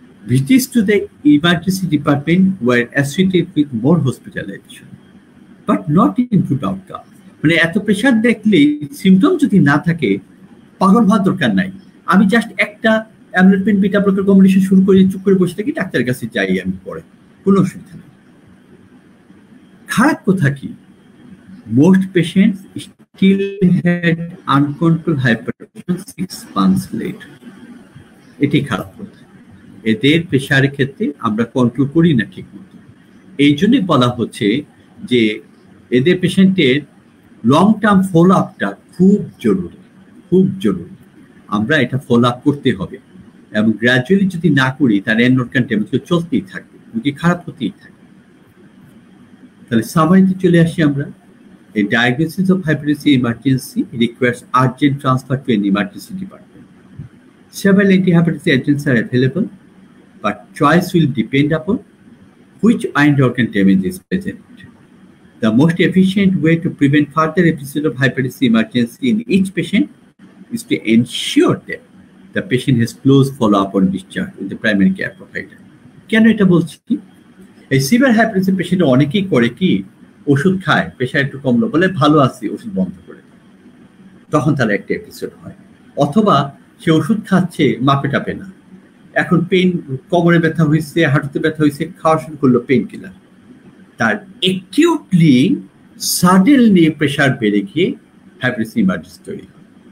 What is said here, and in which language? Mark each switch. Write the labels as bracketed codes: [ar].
[en] Visits to the emergency department were associated with more hospitalization, but not in good outcome. [bn] মানে এত pressure দেখলে symptom যদি না থাকে, পাগল হওয়ার দরকার নাই। আমি জাস্ট একটা অ্যামলোডিপিন বিটা ব্লকার কম্বিনেশন শুরু করে চুপ করে বসে থাকি, ডাক্তারের কাছে যাই আমি পরে, কোনো অসুবিধা নেই। খারাপ কথা কি? [en] Most patients still had uncontrolled hypertension 6 months later. [bn] এটাই খারাপ কথা। এদের প্রেশারের ক্ষেত্রে আমরা কন্ট্রোল করি না ঠিক মতো। এই জন্যই বলা হচ্ছে যে এদের পেশেন্টের লং টার্ম ফলো আপটা খুব জরুরি, খুব জরুরি। আমরা এটা ফলো আপ করতে হবে। এবং গ্র্যাজুয়ালি যদি না করি তার এন্ড নোট টেম্পারেচার চলতেই থাকবে, রুগী খারাপ হতেই থাকবে। তাহলে সামারিতে চলে আসি আমরা। [en] A diagnosis of hypertension emergency requires urgent transfer to an emergency department. Several antihypertensive agents are available, but choice will depend upon which end organ damage is present. The most efficient way to prevent further episode of hypertensive emergency in each patient is to ensure that the patient has close follow-up on discharge with the primary care provider. [bn] কেন এটা বলছি? এই severe hypertension patient অনেকেই করে কি, ওষুধ খায়, pressure একটু কমলো বলে ভালো আছে, ওষুধ বন্ধ করে দেয়, তখন তার একটা এপিসোড হয়। অথবা সে ওষুধ খাচ্ছে মাপে টাপে না, এখন পেন, কোমরে ব্যথা হয়েছে, হাঁটুতে ব্যথা হয়েছে, খাওয়া শুরু করলো পেন কিলার, তার অ্যাকিউটলি সাডেনলি প্রেশার বেড়ে গিয়ে হাইপারটেনশন ইমার্জেন্সি তৈরি হয়।